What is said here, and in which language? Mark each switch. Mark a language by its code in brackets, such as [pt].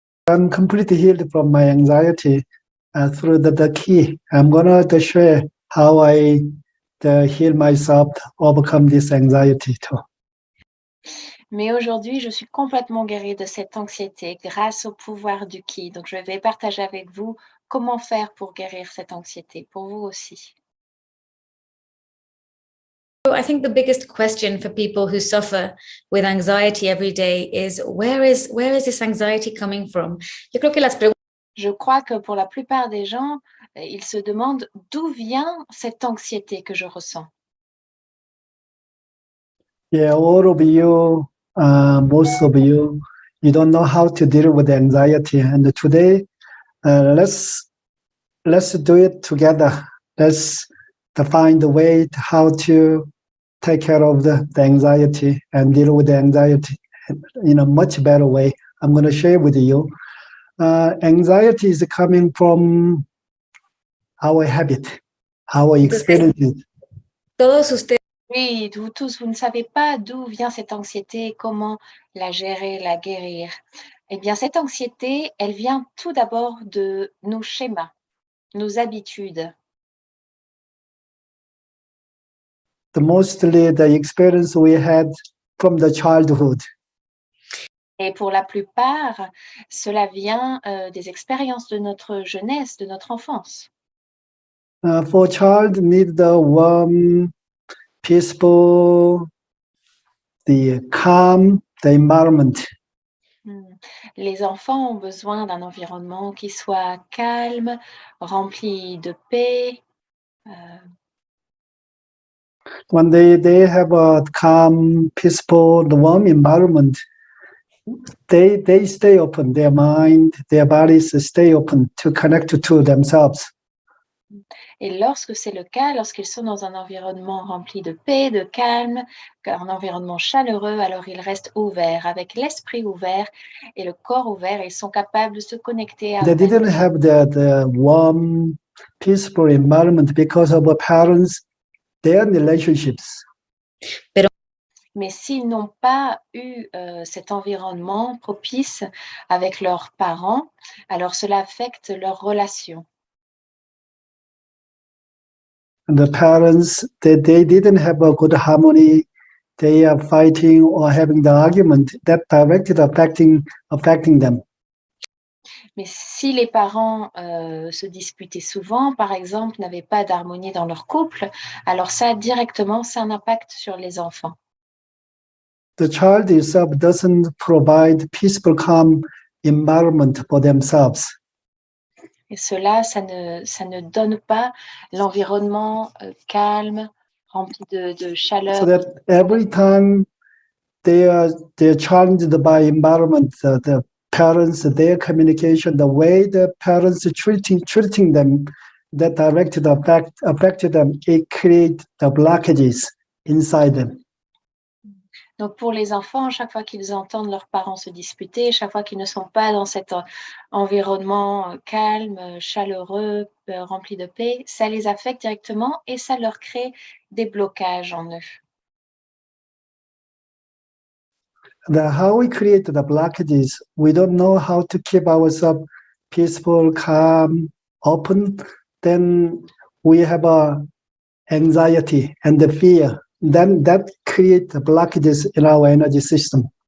[en] I'm completely healed from my anxiety through the Qi. I'm going to share how I heal myself, overcome this anxiety too. [fr] Mais aujourd'hui, je suis complètement guérie de cette anxiété grâce au pouvoir du Qi. Donc, je vais partager avec vous comment faire pour guérir cette anxiété, pour vous aussi. [en] So I think the biggest question for people who suffer with anxiety every day is where is this anxiety coming from? [es] Yo creo que las preguntas [fr] Je crois que pour la plupart des gens, ils se demandent d'où vient cette anxiété que je ressens. [en] Yeah, all of you, most of you, you don't know how to deal with anxiety. And today, let's do it together. Let's find a way to how to take care of the anxiety and deal with the anxiety in a much better way. I'm going to share with you. Anxiety is coming from our habit, our experiences. [es] todos ustedes [fr] Oui, vous tous, vous ne savez pas d'où vient cette anxiété et comment la gérer, la guérir. Eh bien, cette anxiété, elle vient tout d'abord de nos schémas, nos habitudes. [en] Mostly the experience we had from the childhood. [fr] Et pour la plupart, cela vient des expériences de notre jeunesse, de notre enfance. [en] For child need the warm, peaceful, the calm, the environment. [fr] Les enfants ont besoin d'un environnement qui soit calme, rempli de paix. [en] When they have a calm, peaceful, warm environment, they stay open, their mind, their bodies stay open to connect to themselves. [fr] Et lorsque c'est le cas, lorsqu'ils sont dans un environnement rempli de paix, de calme, un environnement chaleureux, alors ils restent ouverts, avec l'esprit ouvert et le corps ouvert, ils sont capables de se connecter à [en] They [fr] eux-mêmes. [en] didn't have the warm, peaceful environment because of our parents, their relationships. [fr] Mais s'ils n'ont pas eu cet environnement propice avec leurs parents, alors cela affecte leurs relations. [en] And the parents, they didn't have a good harmony. They are fighting or having the argument that directly affecting them. [fr] Mais si les parents se disputaient souvent, par exemple, n'avaient pas d'harmonie dans leur couple, alors ça, directement, ça a un impact sur les enfants. [en] The child itself doesn't provide peaceful, calm environment for themselves. [fr] Et cela, ça ne donne pas l'environnement calme, rempli de chaleur. [en] So that every time they're challenged by environment, the parents, their communication, the way the parents are treating them, that directed affect them, it creates the blockages inside them. [fr] Donc pour les enfants, chaque fois qu'ils entendent leurs parents se disputer, chaque fois qu'ils ne sont pas dans cet environnement calme, chaleureux, rempli de paix, ça les affecte directement et ça leur crée des blocages en eux. [en] How we create the blockages, we don't know how to keep ourselves peaceful, calm, open, then we have anxiety and the fear. Then that creates the blockages in our energy system.